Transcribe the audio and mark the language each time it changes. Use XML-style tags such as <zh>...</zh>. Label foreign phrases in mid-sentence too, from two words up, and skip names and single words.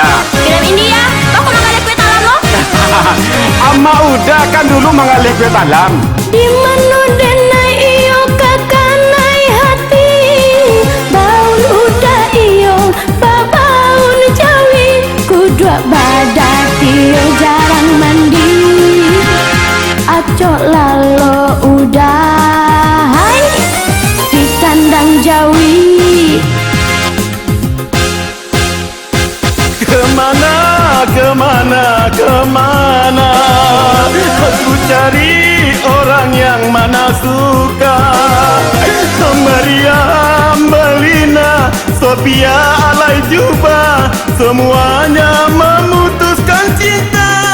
<id>Film India?</id> <min>Kau mengalih kue talam lo? Ama udah kan dulu mengalih kue talam. Di mana denai iyo kakanai hati, baun udah iyo babaun jawi, kudua badak iyo jarang mandi, acok lalo udah hai di kandang jawi.</min> <id>Kemana aku cari orang yang mana suka. Meriam, Belina, Sophia, Alay Juba, semuanya memutuskan cinta.</id>